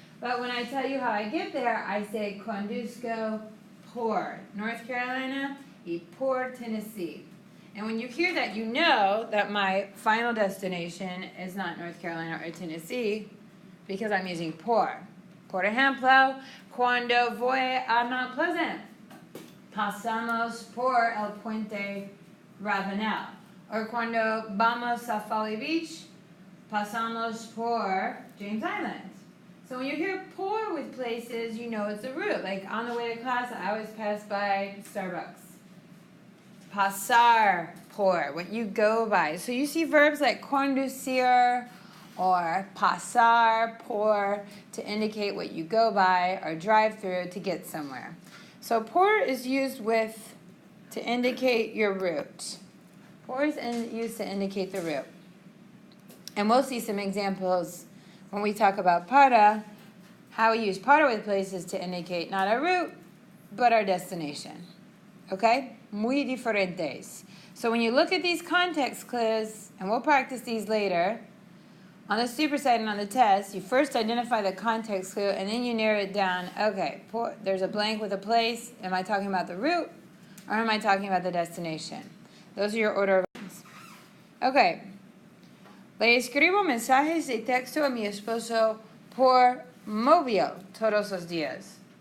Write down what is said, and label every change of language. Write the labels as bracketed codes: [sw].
[en] But when I tell you how I get there, I say [es] conduzco por North Carolina y por Tennessee. [en] And when you hear that, you know that my final destination is not North Carolina or Tennessee because I'm using por. [es] Por ejemplo, cuando voy a Mount Pleasant, pasamos por el puente Ravenel. [en] Or [es] cuando vamos a Folly Beach, pasamos por James Island. [en] So when you hear por with places, you know it's a route. Like on the way to class, I always pass by Starbucks. [es] Pasar por, [en] what you go by. So you see verbs like conducir or pasar por to indicate what you go by or drive through to get somewhere. So por is used with to indicate your route. Por is used to indicate the route. And we'll see some examples when we talk about para, how we use para with places to indicate not our route, but our destination. Okay? [es] Muy diferentes. [en] So when you look at these context clues, and we'll practice these later, on the supersite and on the test, you first identify the context clue, and then you narrow it down. Okay, there's a blank with a place. Am I talking about the route, or am I talking about the destination? Those are your order of things. Okay. [es] Le escribo mensajes de texto a mi esposo por móvil todos los días.